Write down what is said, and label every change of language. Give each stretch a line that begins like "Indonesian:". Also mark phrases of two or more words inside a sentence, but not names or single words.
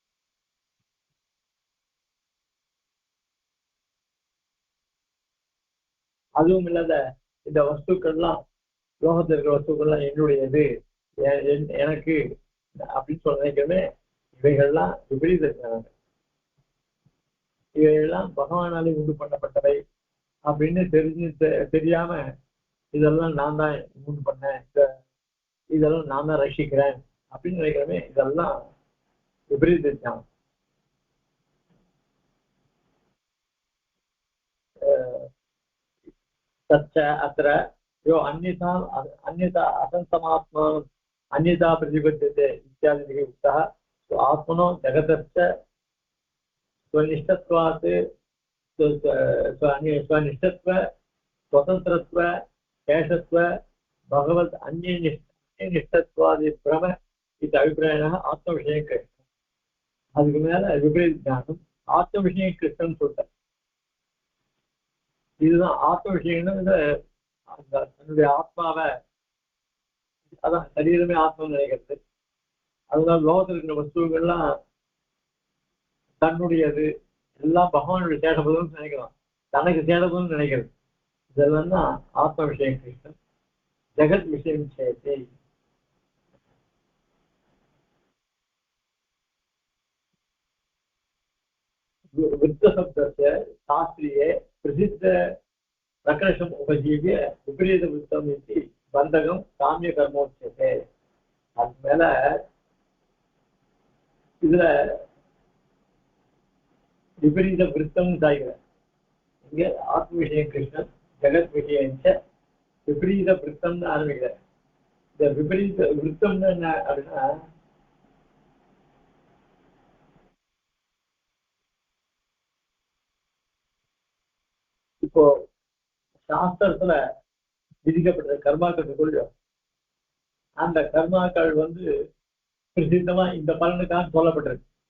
Tamil: அதுவும் இல்லாத இந்த வஸ்துக்கள்லாம், லோகத்தில் இருக்கிற வஸ்துக்கள்லாம் என்னுடையது, எனக்கு அப்படின்னு சொல்ல நினைக்கிறமே, இவைகள்லாம் விபரீத ஞானம். இவைகள்லாம் பகவானாலே உண்டு பண்ணப்பட்டவை அப்படின்னு தெரியாம இதெல்லாம் நான் தான் உண்டு பண்ணேன், இதெல்லாம் நான் தான் ரசிக்கிறேன் அப்படின்னு நினைக்கிறமே, இதெல்லாம் விபரீத ஞானம்.
Sanskrit: तच्च अत्र यो अन्यथा असन्तमात्मानम् अन्यथा प्रतिपद्यते इत्यादिभिः उक्तः। आत्मनो जगतश्च स्वनिष्ठत्वात् स्वनिष्ठत्व स्वतन्त्रत्व शेषत्व भगवत् अन्यनिष्ठत्वादि भ्रम इति अभिप्रायः आत्मविषये
Tamil: அதுக்கு மேல விபரீத ஞானம் ஆத்ம கிருஷ்ணன் சொல்ற. இதுதான் ஆத்ம விஷயம்னு தன்னுடைய ஆத்மாவை, அதான் சரீரமே ஆத்மான்னு நினைக்கிறது. அதனால லோகத்தில் இருக்கிற வஸ்துக்கள்லாம் தன்னுடையது, எல்லாம் பகவானுடைய சேடபுதம்னு நினைக்கலாம், தனக்கு சேடபுதம்னு நினைக்கிறது. இதெல்லாம் தான் ஆத்ம விஷயம் கிருஷ்ணன். ஜெகத் விஷயம் விஷயத்தை
Sanskrit: वृत्तशब्दस्य शास्त्रीये प्रसिद्ध प्रकर्षम् उपजीव्य विपरीतवृत्तम् इति बन्धकं काम्यकर्मोच्यते.
Tamil: அது மேல இதுல விபரீத விருத்தம் சாய்கிற இங்க ஆத்ம விஷயம் கிருஷ்ணன், ஜெகத் விஷயம் விபரீத விருத்தம்னு ஆரம்பிக்கிற. இந்த விபரீத விருத்தம்னு என்ன அப்படின்னா, இப்போ சாஸ்திரத்துல விதிக்கப்பட்ட கர்மாக்கள் கொள்ளும், அந்த கர்மாக்கள் பிரசித்தமா இந்த பலனுக்காக சொல்லப்பட்டிருக்கு.